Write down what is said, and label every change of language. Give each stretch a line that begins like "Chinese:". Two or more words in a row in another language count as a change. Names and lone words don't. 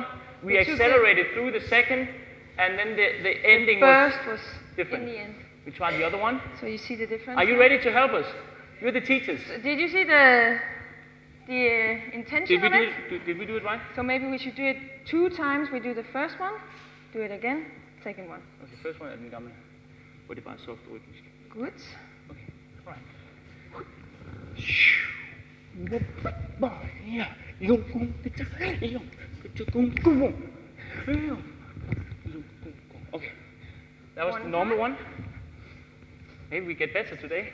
English: We accelerated through the second, and then the ending was different. In the end. We tried the other one. So you see the difference? Are you ready to help us? You're the teachers. Did you see the intention of it? Did we do it right? So maybe we should do it 2 times. We do the first one, do it again, second one. Okay, first one
Danish: er den gamle, hvor det bare er soft rytmisk.
English: Good. Okay, right. Okay, that was the normal one. Maybe we get better today.